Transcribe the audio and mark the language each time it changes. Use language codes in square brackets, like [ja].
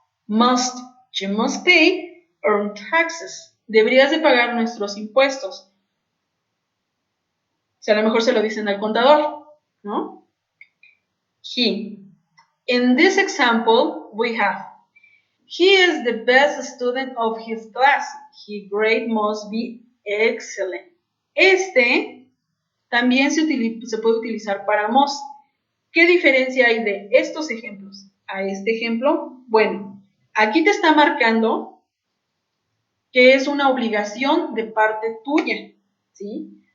[en] Must, you must pay earn taxes. [es] Deberías de pagar nuestros impuestos. O sea, a lo mejor se lo dicen al contador, ¿no? [en] He. In this example, we have he is the best student of his class. His grade must be excellent. [es] Este también se puede utilizar para must. ¿Qué diferencia hay de estos ejemplos a este ejemplo? Bueno, aquí te está marcando que es una obligación de parte tuya, ¿sí?